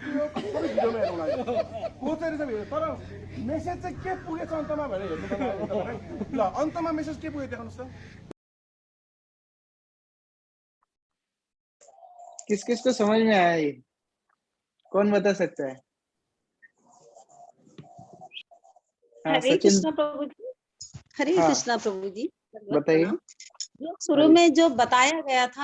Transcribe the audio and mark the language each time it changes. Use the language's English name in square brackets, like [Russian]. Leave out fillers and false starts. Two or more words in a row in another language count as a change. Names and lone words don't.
[Nepali] मेसेज चाहिँ के पुगेछ अन्तमा भनेर हेर्नु ल अन्तमा मेसेज के पुग्यो देखाउनुस् त [Hindi] किस किस को समझ में आया ये, कौन बता सकता है? हाँ हरे सचिन कृष्णा प्रभु जी, हरे हाँ कृष्णा प्रभु जी। बताइए। जो शुरू में जो बताया गया था,